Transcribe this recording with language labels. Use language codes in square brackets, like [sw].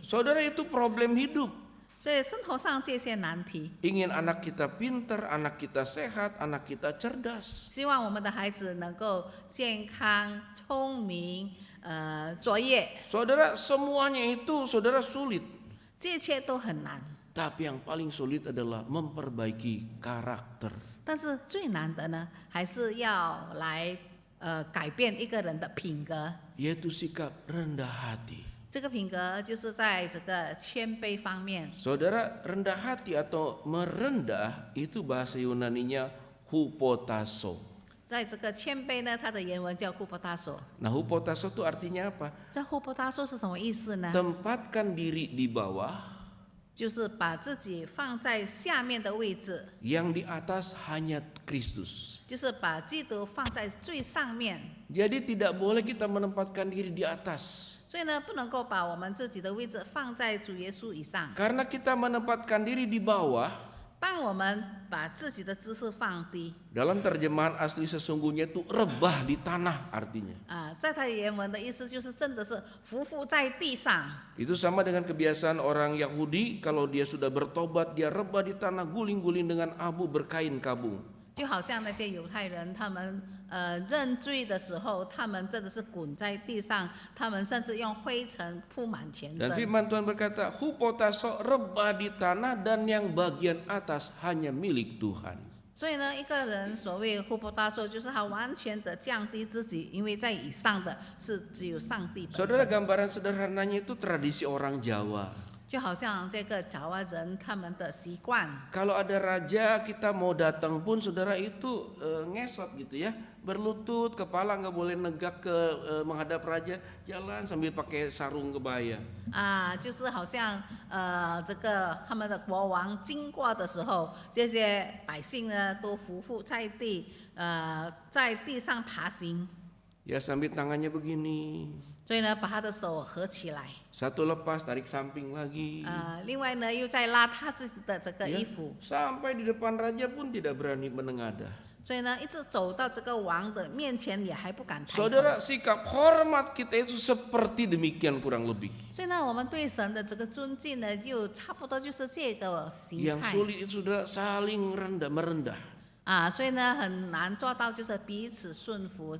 [id] Saudara, itu problem hidup. [zh] 所以生活上这些难题， [id] Ingin anak kita pintar, anak kita sehat, anak kita cerdas. [zh] 希望我们的孩子能够健康、聪明，卓越， [id] Saudara, semuanya itu saudara sulit. [zh] 这一切都很难。 [id] Tapi yang paling sulit adalah memperbaiki karakter. [zh] 但是最难的呢，还是要来改变一个人的品格。 [id] Yaitu sikap rendah hati. [zh] 这个品格就是在这个谦卑方面。 [id] Saudara, rendah hati atau merendah itu bahasa Yunaninya hupotasso. [zh] 在这个谦卑呢，它的原文叫库波达索。 [id] Nah, hupotasso itu artinya apa? [zh] 这库波达索是什么意思呢？ [id] Tempatkan diri di bawah, [zh] 就是把自己放在下面的位置， [id] yang di atas hanya Kristus. [zh] 就是把基督放在最上面。 [id] Jadi tidak boleh kita menempatkan diri di atas. [zh] 所以呢，不能够把我们自己的位置放在主耶稣以上。 [id] Karena kita menempatkan diri di bawah, [zh] 当我们把自己的姿势放低， [id] dalam terjemahan asli sesungguhnya itu rebah di tanah artinya. [zh] 在它原文的意思就是真的是匍匐在地上。 [id] Itu sama dengan kebiasaan orang Yahudi, kalau dia sudah bertobat, dia rebah di tanah, guling-guling dengan abu berkain kabung. [zh] 就好像那些犹太人，他们认罪的时候，他们真的是滚在地上，他们甚至用灰尘铺满全 [id] Dan [zh] 身。 [id] firman Tuhan berkata, hupotasso rebah di tanah dan yang bagian atas hanya milik Tuhan. [zh] 所以呢，一个人所谓互波大受，就是他完全的降低自己，因为在以上的是只有上帝本 [id] Saudara, gambaran sederhananya itu tradisi orang Jawa. [zh] 就好像这个爪哇人他们的习惯， [id] Kalau ada raja kita mau datang pun saudara itu ngesot gitu ya, berlutut, kepala nggak boleh negak ke menghadap raja, jalan sambil pakai sarung kebaya. [zh] 就是好像这个他们的国王经过的时候，这些百姓呢都匍匐在地，在地上爬行， [id] Ya sambil tangannya begini, [zh] 所以呢把他的手合起来， [id] satu lepas tarik samping lagi. [zh] 另外呢又在拉他自己的这个 [id] Ya, [zh] 衣服， [id] sampai di depan raja pun tidak berani menengadah. [zh] 所以呢一直走到这个王的面前也还不敢抬头。 [id] Saudara, sikap hormat kita itu seperti demikian kurang lebih. [zh] 所以呢，我们对神的这个尊敬呢，就差不多就是这个形 [id] Yang [zh] 态 [id] sulit itu saudara saling merendah. [zh] 所以呢很难做到就是彼此顺服。